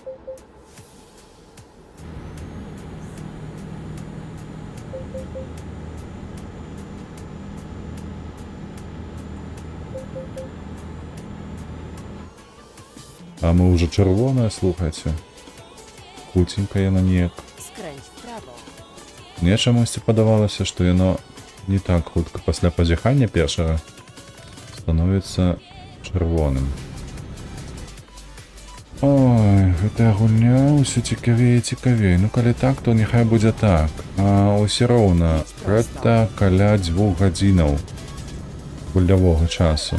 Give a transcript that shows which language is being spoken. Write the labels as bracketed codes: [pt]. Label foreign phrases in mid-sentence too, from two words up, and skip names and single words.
[be] А мы уже чырвоная, слухайце. Хуценька яно неяк. [pl] Skręć w prawo. [be] Мне чамусьці падавалася, што яно не так хутка пасля пазяхання першага становіцца чырвоным. Ой, гэтая гульня ўсё цікавей і цікавей. Ну калі так, то няхай будзе так. А ўсё роўна, гэта каля 2 гадзінаў гульнявога часу.